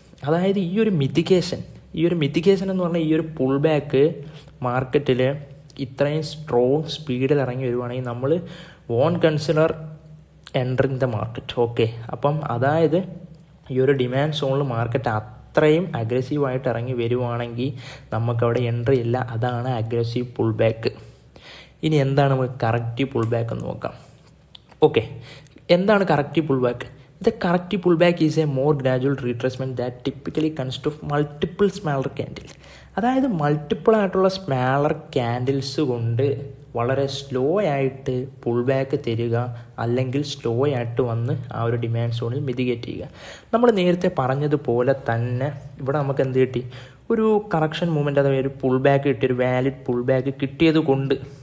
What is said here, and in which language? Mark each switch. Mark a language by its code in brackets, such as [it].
[ml] അതായത് ഈ ഒരു മിറ്റിഗേഷൻ എന്ന് പറഞ്ഞാൽ, ഈ ഒരു പുൾ ബാക്ക് മാർക്കറ്റിൽ ഇത്രയും സ്ട്രോങ് സ്പീഡിൽ ഇറങ്ങി വരുവാണെങ്കിൽ നമ്മൾ [en] Won't consider entering the market. [ml] Okay, അപ്പം അതായത് ഈ ഒരു ഡിമാൻഡ് സോണിൽ മാർക്കറ്റ് അത്രയും അഗ്രസീവായിട്ട് ഇറങ്ങി വരുവാണെങ്കിൽ നമുക്കവിടെ എൻട്രി ഇല്ല. അതാണ് അഗ്രസീവ് പുൾ ബാക്ക്. ഇനി എന്താണ് നമുക്ക് കറക്റ്റീവ് പുൾ ബാക്ക് എന്ന് നോക്കാം. ഓക്കെ, എന്താണ് corrective pull back? [en] The corrective pullback is a more gradual retracement that typically consists of multiple smaller candles. [ml] അതായത് മൾട്ടിപ്പിൾ ആയിട്ടുള്ള സ്മാലർ ക്യാൻഡിൽസ് കൊണ്ട് വളരെ സ്ലോ ആയിട്ട് പുൾ ബാക്ക് തരിക, അല്ലെങ്കിൽ സ്ലോ ആയിട്ട് വന്ന് ആ ഒരു ഡിമാൻഡ് സോണിൽ മിതിഗേറ്റ് ചെയ്യുക. നമ്മൾ നേരത്തെ പറഞ്ഞതുപോലെ തന്നെ ഇവിടെ നമുക്ക് എന്ത് കിട്ടി, ഒരു കറക്ഷൻ മൂവ്മെൻറ്റ്, അതായത് ഒരു പുൾ ബാക്ക് കിട്ടി, ഒരു വാലിഡ് പുൾ ബാക്ക് കിട്ടിയത് കൊണ്ട്.